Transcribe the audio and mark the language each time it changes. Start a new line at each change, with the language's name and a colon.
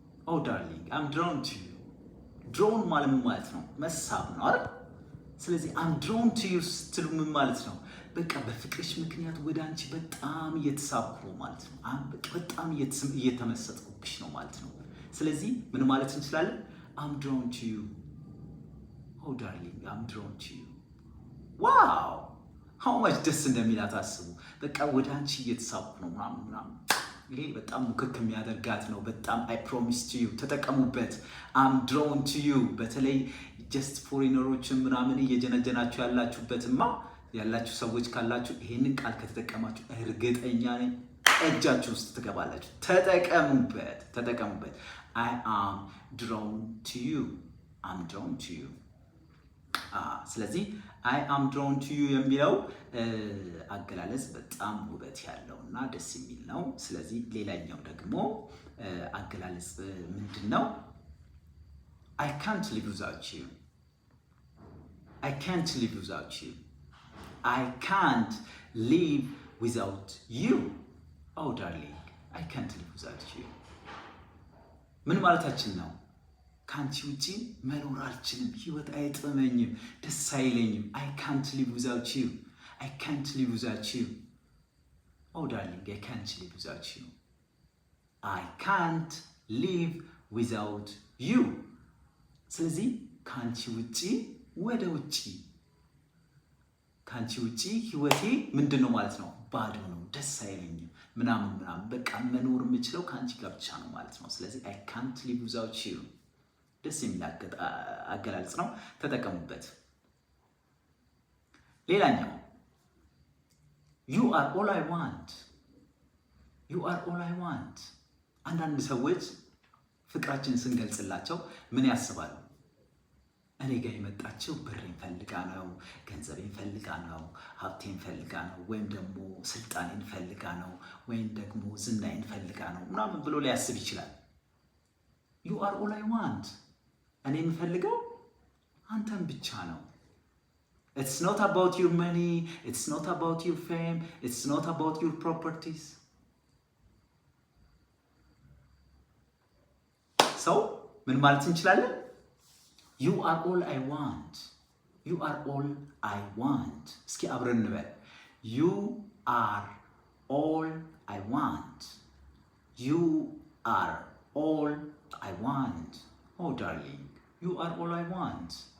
English: Oh darling, I'm drawn to you.
Amharic: Drawn ማለት ነው መሳብ ነው አይደል? ስለዚህ
English: I'm drawn to you
Amharic: ስትሉ ምን ማለት ነው? በቃ በፍቅርሽ ምክንያት ወደ አንቺ በጣም እየተሳብኩ ነው ማለት ነው። በጣም እየተመሰጥኩብሽ ነው ማለት ነው። ስለዚህ ምን ማለት እንችላለን?
English: I'm drawn to you. Oh darling, I'm drawn to you. Wow! How much
Amharic: ደስ እንደሚላት አስቡ። በቃ ወደ አንቺ እየተሳብኩ ነው ምናምን። ይሄ በጣም ሙክክ የሚያደርጋት ነው። በጣም
English: I promise to you
Amharic: ተጠቀሙበት።
English: I'm drawn to you
Amharic: በተለይ just ፎሬነሮችን ምናምን እየጀነጀናችሁ ያላችሁ ሰዎች ካላችሁ ይሄንን ቃል ከተጠቀማችሁ እርግጠኛ ነኝ እጃችሁ ውስጥ ትገባላችሁ። ተጠቀሙበት።
English: I am drawn to you.
Amharic: I'm drawn to you. ስለዚህ
English: I am drawn to you
Amharic: የሚለው አገላለጽ በጣም ውበት ያለውና ደስ የሚል ነው። ስለዚህ ሌላኛው ደግሞ አገላለጽ ምንድነው?
English: I can't live without you. I can't live without you. I can't live without you. Oh darling, I can't live without you.
Amharic: ምን ማለታችን ነው? ካንቺ ውጪ መኖር አልችልም፣ ህይወት አይጥመኝም፣ ደስ አይለኝም።
English: I can't live without you. I can't live without you. Oh darling, I can't live without you. I can't live without you.
Amharic: ስለዚህ ካንቺ ውጪ ወደ ውጪ ካንቺ ውጪ ህይወቴ ምንድነው ማለት ነው? ባዶ ነው፣ ደስ አይለኝም ምናምን በቃ መኖር የምችለው ካንቺ ጋር ብቻ ነው ማለት ነው። ስለዚህ
English: I can't live without you
Amharic: ደስ የሚል አገላለጽ ነው። ተጠቀሙበት። ሌላኛው
English: You are all I want. You are all I want.
Amharic: አንዳንድ ሰዎች ፍቅራችንን ስንገልጽላቸው ምን ያስባሉ? እኔ ጋር የመጣችው ብሬን ፈልጋ ነው፣ ገንዘቤን ፈልጋ ነው፣ ሀብቴን ፈልጋ ነው፣ ወይም ደግሞ ስልጣኔን ፈልጋ ነው፣ ወይም ደግሞ ዝናዬን ፈልጋ ነው ምናምን ብሎ ሊያስብ ይችላል።
English: You are all I want.
Amharic: እኔ የምፈልገው አንተን ብቻ ነው።
English: It's not about your money, it's not about your fame, it's not about your properties.
Amharic: So, ምን ማለት እንችላለን?
English: You are all I want. You are all I want.
Amharic: እስኪ አብረን እንበል።
English: You are all I want. You are all I want. Oh darling, you are all I want.